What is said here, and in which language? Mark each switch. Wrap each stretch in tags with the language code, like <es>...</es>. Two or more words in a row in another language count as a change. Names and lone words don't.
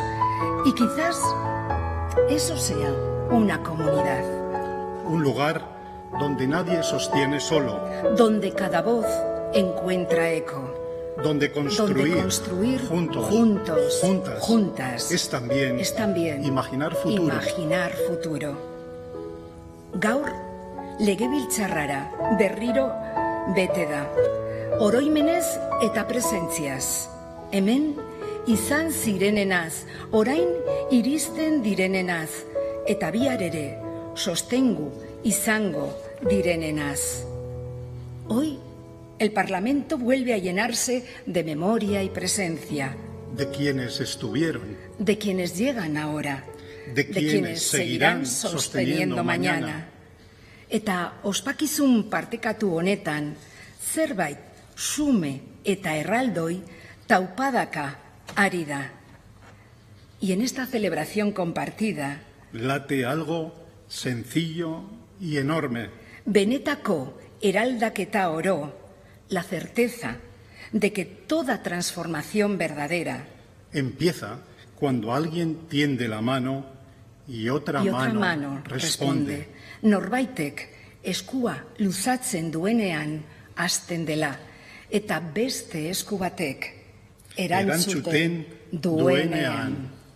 <es>Y quizás eso sea una comunidad. Un lugar donde nadie sostiene solo, donde cada voz encuentra eco, donde construir juntas es también imaginar futuro.</es> <eu>Gaur, legebiltzarrara berriro bete da, oroimenez eta presentziaz. Hemen izan zirenenaz, orain iristen direnenaz, eta bihar ere sostengu izango direnenaz.</eu> <es>Hoy, el Parlamento vuelve a llenarse de memoria y presencia. De quienes estuvieron. De quienes llegan ahora. De quienes seguirán sosteniendo mañana.</es> <eu>Eta ospakizun partekatu honetan, zerbait sume eta erraldoi taupadaka ari da.</eu> <es>Y en esta celebración compartida, late algo sencillo y enorme.</es> <eu>Benetako eraldaketa oro,</eu> <es>la certeza de que toda transformación verdadera empieza cuando alguien tiende la mano y otra mano responde.</es> <eu>Norbaitek eskua luzatzen duenean hasten dela, eta beste esku batek erantzuten duenean.</eu>